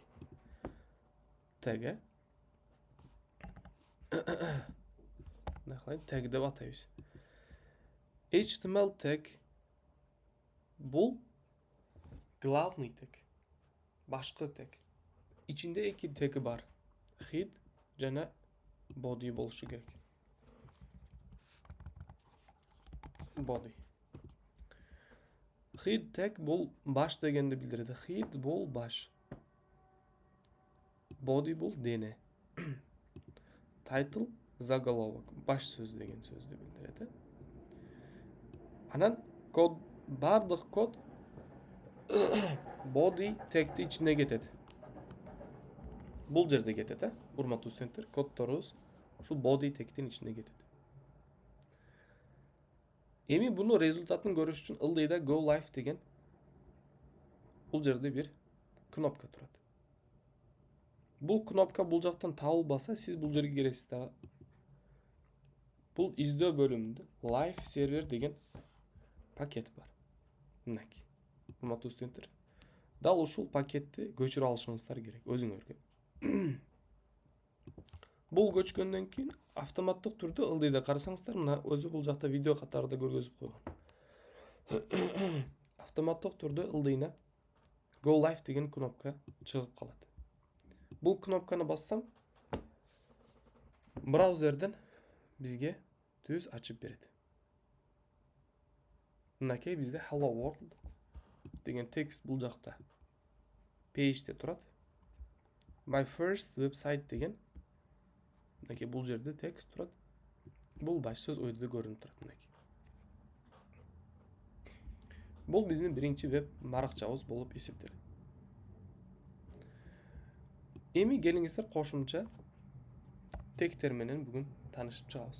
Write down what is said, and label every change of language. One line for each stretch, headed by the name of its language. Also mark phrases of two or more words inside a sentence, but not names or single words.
Kyrgyz: Тег. Тег деп атайбыз. HTML тег бул главный тег. Башкы тег. Ичинде эки теги бар. Head жана body болушу керек. Body. Head тег бул баш дегенди билдирет. Head бул баш. Body бул дене. Title заголовок, баш сөз деген сөздү билдирет. Анан код, бардык код body тегти ичине кетет. Бул жерде кетет, урматтуу студенттер, коддорубуз ушул body тегтин ичине кетет. Эми буну результатын көрүш үчүн ылдыйда
English: go live
Kyrgyz: деген бул жерде бир кнопка турат. Бул кнопка бул жактан табылбаса, сиз бул жерге келесиз да. Бул издөө бөлүмүндө
English: live server
Kyrgyz: деген пакет бар. Мынакей. Урматтуу студенттер. Дал ушул пакетти көчүрө алышыңыздар керек өзүңөргө. Бул көчкөндөн кийин автоматтык түрдө ылдыйда карасаңыздар, мына өзү бул жакта видео катарында көргөзүп койгон. Автоматтык түрдө ылдыйна
English: go live
Kyrgyz: деген кнопка чыгып калат. Бул кнопканы бассам, браузерден бизге түз ачып берет. Мынакей бизде
English: hello world
Kyrgyz: деген текст бул жакта page'те турат.
English: My first website
Kyrgyz: деген мынакей бул жерде текст турат. Бул баш сөз ойдо көрүнүп турат мынакей. Бул биздин биринчи веб баракчабыз болуп эсептелет. Эми келиңиздер кошумча тегтер менен бүгүн таанышып чыгабыз.